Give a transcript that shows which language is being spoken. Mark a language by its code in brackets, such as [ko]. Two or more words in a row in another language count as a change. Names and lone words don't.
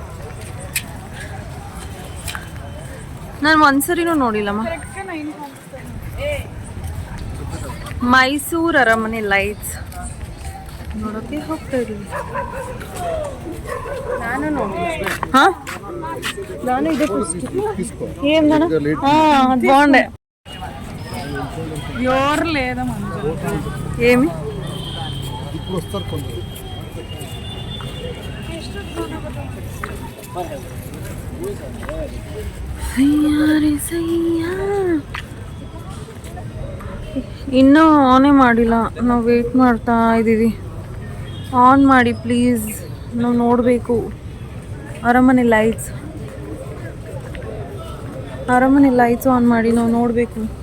[kn] ನಾನು ಒಂದ್ಸರಿನೂ ನೋಡಿಲ್ಲಮ್ಮ. ಮೈಸೂರು ಅರಮನೆ ಲೈಟ್ಸ್ ನೋಡೋಕೆ ಹೋಗ್ತಾ ಇದೀವಿ. ನಾನು ಇದೆ [te] ఏం నాన్న అది బాగుండే ఎవరు లేదా మంజు ఏమి ఇప్పుడు వస్తారు కొందరు. [kn] ಇನ್ನೂ ಆನೇ ಮಾಡಿಲ್ಲ. ನಾವು ವೇಟ್ ಮಾಡ್ತಾ ಇದ್ದೀವಿ. ಆನ್ ಮಾಡಿ ಪ್ಲೀಸ್, ನಾವು ನೋಡಬೇಕು ಅರಮನೆ [en] lights on [kn] ಮಾಡಿ ನಾವು ನೋಡಬೇಕು.